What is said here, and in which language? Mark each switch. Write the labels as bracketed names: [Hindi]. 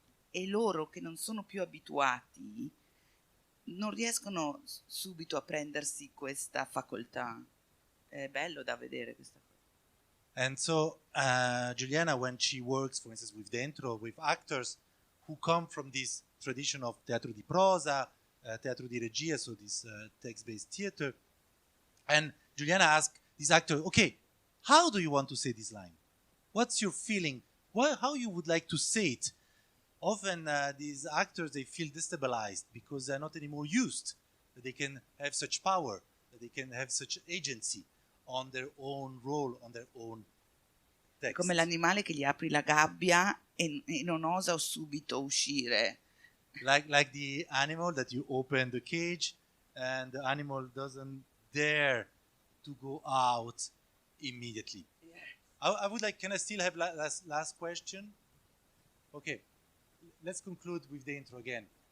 [Italian] E loro che non sono più abituati non riescono subito a prendersi questa facoltà. È bello da vedere questa cosa. [English] And so Giuliana, when she works, for instance, with dentro, with actors who come from this tradition of [Italian] teatro di prosa, teatro di regia, [English] so this text-based theater, and Giuliana asks this actor, okay, how do you want to say this line? What's your feeling? How you would like to say it? Often these actors, they feel destabilized because they're not anymore used that they can have such power, that they can have such agency on their own role, on their own text. [Italian] Come l'animale che gli apri la gabbia e non osa subito uscire. [English] Like the animal that you open the cage and the animal doesn't dare to go out immediately. Yeah. I would like, can I still have last question? Okay, let's conclude with the intro again.